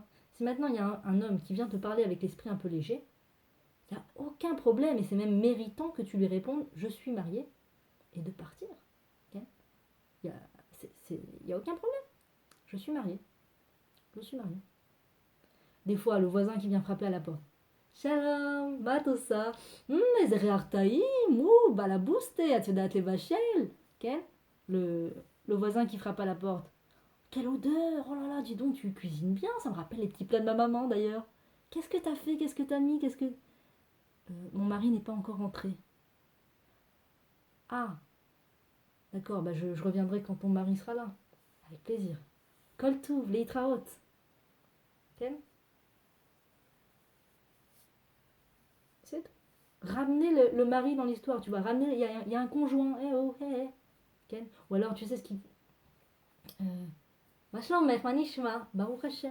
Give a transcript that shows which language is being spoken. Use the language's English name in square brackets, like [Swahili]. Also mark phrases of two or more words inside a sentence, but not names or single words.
[French] Si maintenant il y a un homme qui vient te parler avec l'esprit un peu léger, il n'y a aucun problème et c'est même méritant que tu lui répondes je suis mariée et de partir. Okay? Il n'y a aucun problème. Je suis mariée. Je suis mariée. Des fois, le voisin qui vient frapper à la porte. [Hebrew] Shalom, Batosa, איזה ריח טעים, balabuste, את יודעת לבשל, כן? [French] Le voisin qui frappe à la porte. Quelle odeur, oh là là, dis donc, tu cuisines bien, ça me rappelle les petits plats de ma maman d'ailleurs. Qu'est-ce que t'as fait, qu'est-ce que t'as mis, qu'est-ce que... mon mari n'est pas encore rentré. Ah, d'accord, bah je reviendrai quand ton mari sera là. Avec plaisir. [Hebrew] כל טוב, להתראות. [French] Ok? C'est tout. Ramener le mari dans l'histoire, tu vois. Ramener, il y a un conjoint. Eh oh, eh, eh. Okay? Ou alors, tu sais ce qui. Machin, mec, [Hebrew] מה נשמע, ברוך השם.